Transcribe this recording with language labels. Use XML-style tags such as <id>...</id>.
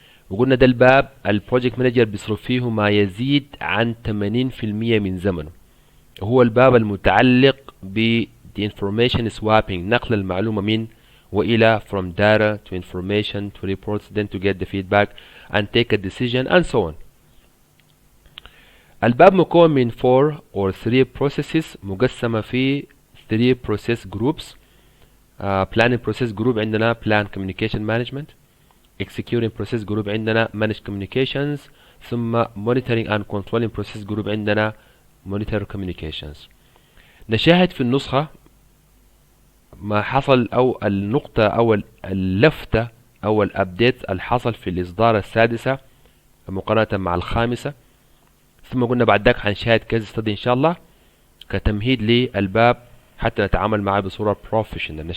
<ar>وقلنا ده الباب البروجكت مانجر بيصرف فيه ما يزيد عن 80% من زمنه. هو الباب المتعلق ب</ar> <en>the information swapping،</en> <ar>نقل المعلومة من وإلى</ar> <en>from data to information to reports then to get the feedback and take a decision and so on.</en> <ar>الباب مكون من</ar> <en>4 or 3 processes</en> <ar>مقسمة في 3 process groups.</ar> <en>planning process group عندنا plan communication management. executing process group عندنا manage communications. ثم monitoring and controlling process group عندنا monitor communications.</en> <ar>نشاهد في النسخة ما حصل أو النقطة أو اللفتة أو الأبديت اللي حصل في الإصدار السادسة مقارنة مع الخامسة. ثم قلنا بعد ذاك حنشاهد كيس ستدي إن شاء الله كتمهيد للباب حتى نتعامل معه بصورة بروفيشنال.</ar>